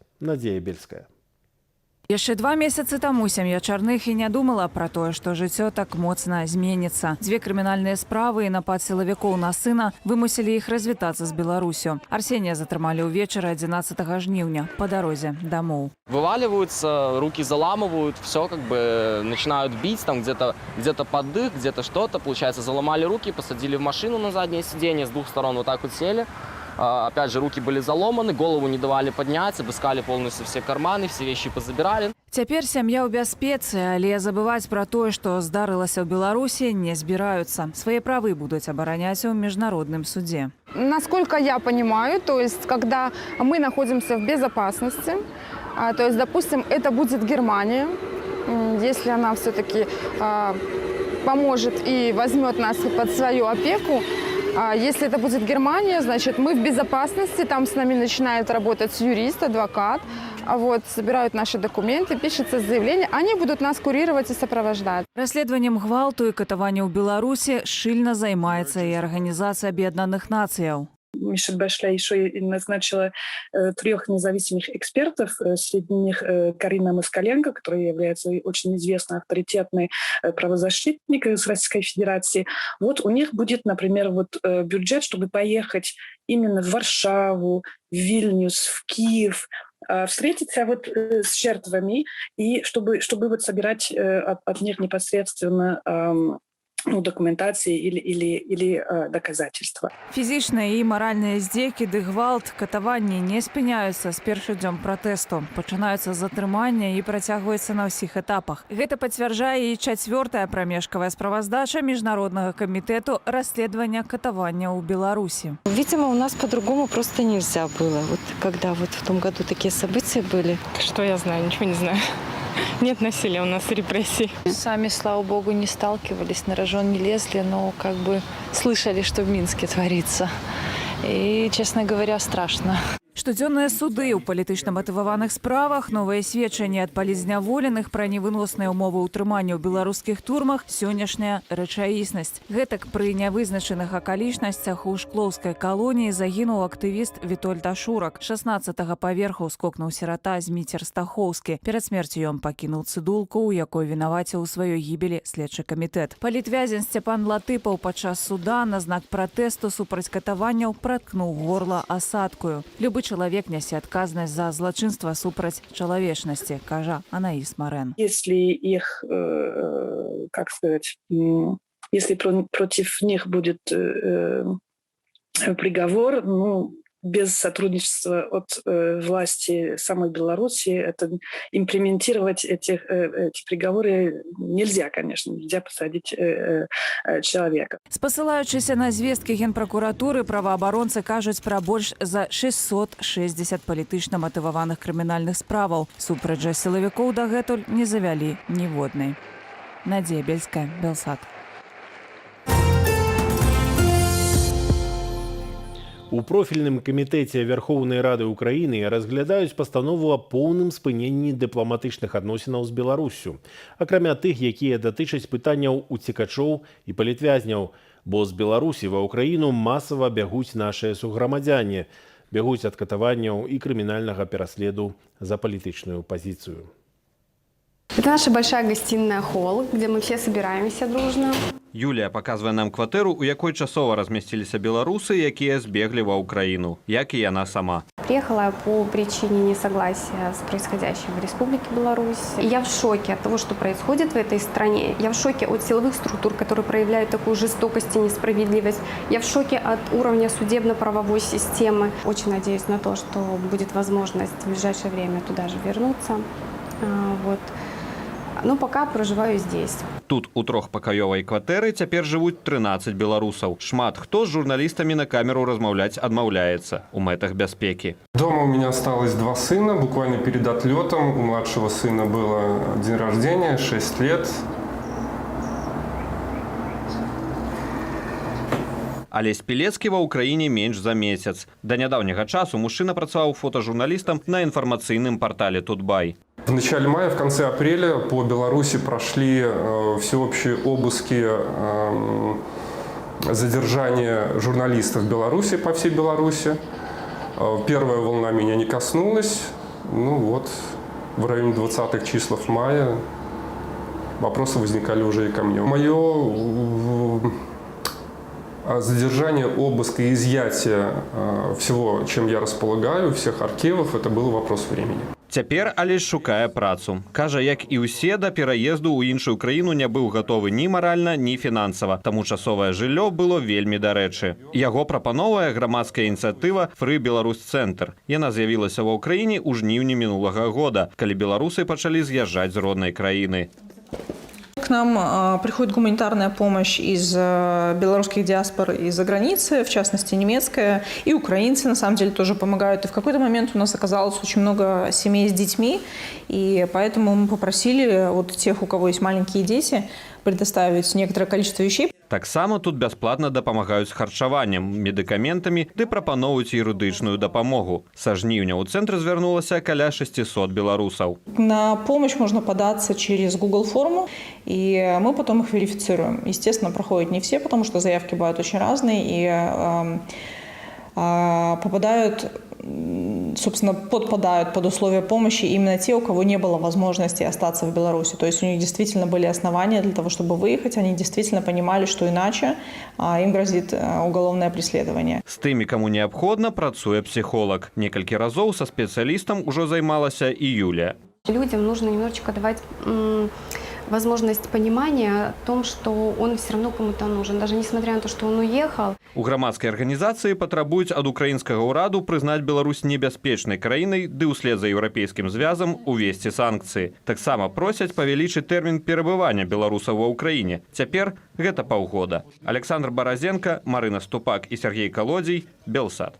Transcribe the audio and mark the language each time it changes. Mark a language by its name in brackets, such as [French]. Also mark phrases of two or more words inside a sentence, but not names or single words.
[Belarusian] Надзея Бельская. Яшчэ 2 месяцы таму сям'я Чарных і не думала пра тое, што жыццё так моцна зменіцца. 2 крымінальныя справы і напад сілавікоў на сына вымусілі іх развітацца з Беларусю. Арсенія затрымалі ўвечары 11 жніўня па дарозе дамоў. [Russian] Вываливаются, руки заламывают, все как бы начинают бить, там где-то под дых, где-то что-то. Получается, заломали руки, посадили в машину на заднее сиденье, с 2 сторон вот так вот сели. Опять же, руки были заломаны, голову не давали поднять, обыскали полностью все карманы, все вещи позабирали. [Belarusian] Цяпер сям'я ў бяспецы, але забываць пра тое, што здарылася ў Беларусі, не збіраюцца. Свае правы будуць абараняць у міжнародным суде. [Russian] Насколько я понимаю, то есть, когда мы находимся в безопасности, то есть, допустим, это будет Германия, если она все-таки поможет и возьмет нас под свою опеку. Если это будет Германия, значит, мы в безопасности, там с нами начинает работать юрист, адвокат, собирают наши документы, пишется заявление, они будут нас курировать и сопровождать. [Belarusian] Расследаваннем гвалту і катавання ў Беларусі шчыльна займаецца і Арганізацыя Аб'яднаных Нацыяў. [Russian] Мишель Башле еще и назначила 3 независимых экспертов, среди них Карина Москаленко, которая является очень известной, авторитетной правозащитником из Российской Федерации. Вот у них будет, например, бюджет, чтобы поехать именно в Варшаву, в Вильнюс, в Киев, встретиться с жертвами и чтобы собирать от них непосредственно документации или доказательства. [Belarusian] Фізічныя і маральныя здзекі ды гвалт, катаванні не спыняюцца з першы дзён пратэсту. Пачынаюцца затрымання і працягваюцца на ўсіх этапах. Гэта пацвярджае і 4-я прамежкавая справаздача Міжнароднага камітэту расследавання катавання ў Беларуси. [Russian] Видимо, у нас по-другому просто нельзя было. Когда в том году такие события были. Что я знаю? Ничего не знаю. Нет насилия, у нас репрессий. Сами, слава богу, не сталкивались, на рожон не лезли, но слышали, что в Минске творится. И, честно говоря, страшно. [Belarusian] Штодзённыя суды ў палітычна матываваных справах, новыя сведчанні ад палізняволеных пра невыносныя ўмовы ўтрымання ў беларускіх турмах, сённяшняя рэчаіснасць. Гэтак пры нявызначаных акалічнасцях у шклоўскай калоніі загінуў актывіст Вітольд Ашурак. 16-го паверху скокнуў сірата Зміцер Стахоўскі. Перад смерцю ён пакінуў цыдулку, у якой вінаваціў у сваёй гібелі следчы камітэт. Палітвязень Сцяпан Латыпаў падчас суда на знак пратэсту супраць катаванняў праткнуў горла асадкаю. Любы человек нясе адказнасць за злачынства супраць чалавечнасці, кажа Анаіс Марэн. [Russian] Если их, если против них будет приговор, без сотрудничества от власти самой Беларуси, имплементировать эти приговоры нельзя, конечно, нельзя посадить человека. [Belarusian] Спасылаючыся на звесткі Генпракуратуры, праваабаронцы кажуць пра больш за 660 палітычна матываваных крымінальных справаў. Супраць жа сілавікоў дагэтуль не завялі ніводнай. Надзея Бельская, Белсат. У профільным камітэце Верховнай Рады Украіны разглядаюць пастанову аб поўным спыненні дыпламатычных адносінаў з Беларуссю, акрамя тых, якія датычаць пытанняў уцекачоў і палітвязняў, бо з Беларусі ва Ўкраіну масава бягуць нашыя суграмадзяне, бягуць ад катаванняў і крымінальнага пераследу за палітычную пазіцыю. [Russian] Это наша большая гостиная холл, где мы все собираемся дружно. [Belarusian] Юлія паказвае нам кватэру, у якой часова размясціліся беларусы, якія збеглі ва Ўкраіну, як і яна сама. [Russian] Приехала по причине несогласия с происходящим в Республике Беларусь. Я в шоке от того, что происходит в этой стране. Я в шоке от силовых структур, которые проявляют такую жестокость и несправедливость. Я в шоке от уровня судебно-правовой системы. Очень надеюсь на то, что будет возможность в ближайшее время туда же вернуться. Вот. Но пока проживаю здесь. [Belarusian] Тут у трохпакаёвай кватэры цяпер жывуць 13 беларусаў. Шмат хто з журналістамі на камеру размаўляць адмаўляецца у мэтах бяспекі. [Russian] Дома у меня осталось 2 сына. Буквально перед отлетом у младшего сына было день рождения, 6 лет. [Belarusian] Алесь Пілецкі ва ўкраіне менш за месяц. Да нядаўняга часу мужчына працаваў фотожурналістам на інфармацыйным партале «Тутбай». [Russian] В начале мая, в конце апреля по Беларуси прошли всеобщие обыски, задержания журналистов в Беларуси, по всей Беларуси. Первая волна меня не коснулась. Ну вот, в районе 20-х числов мая вопросы возникали уже и ко мне. Мое задержание, обыск и изъятие всего, чем я располагаю, всех архивов, это был вопрос времени. [Belarusian] Цяпер Алесь шукае працу. Кажа, як і ўсе, да пераезду ў іншую краіну не быў гатовы ні маральна, ні фінансава. Таму часовае жыллё было вельмі дарэчы. Яго прапановая грамадская ініцыятыва «Фры Беларусь Цэнтр». Яна з'явілася ва ўкраіне ў жніўні мінулага года, калі беларусы пачалі з'язджаць з роднай краіны. [Russian] К нам приходит гуманитарная помощь из белорусских диаспор из-за границы, в частности немецкая, и украинцы на самом деле тоже помогают. И в какой-то момент у нас оказалось очень много семей с детьми, и поэтому мы попросили вот тех, у кого есть маленькие дети, предоставить некоторое количество вещей. [Belarusian] Таксама тут бясплатна дапамагаюць харчаваннем, медыкаментамі ды прапаноўваюць юрыдычную дапамогу. Са жніўня ў цэнтр звярнулася каля 600 беларусаў. [Russian] На помощь можно податься через Google форму, и мы потом их верифицируем. Естественно, проходят не все, потому что заявки бывают очень разные, и попадают, собственно, подпадают под условия помощи именно те, у кого не было возможности остаться в Беларуси. То есть у них действительно были основания для того, чтобы выехать. Они действительно понимали, что иначе им грозит уголовное преследование. [Belarusian] З тымі, каму неабходна, працуе психолог. Некалькі разоў са спецыялістам ужо займалася і Юлія. [Russian] Людям нужно немножечко давать возможность понимания о том, что он все равно кому-то нужен, даже несмотря на то, что он уехал. [Belarusian] У грамадскай арганізацыі патрабуюць ад украінскага ўраду прызнаць Беларусь небяспечнай краінай ды ўслед за еўрапейскім звязам увесці санкцыі. Таксама просяць павялічыць тэрмін перабывання беларусаў ва ўкраіне. Цяпер гэта паўгода. Александр Баразенко, Марына Ступак і Сергей Колодзей, Белсад.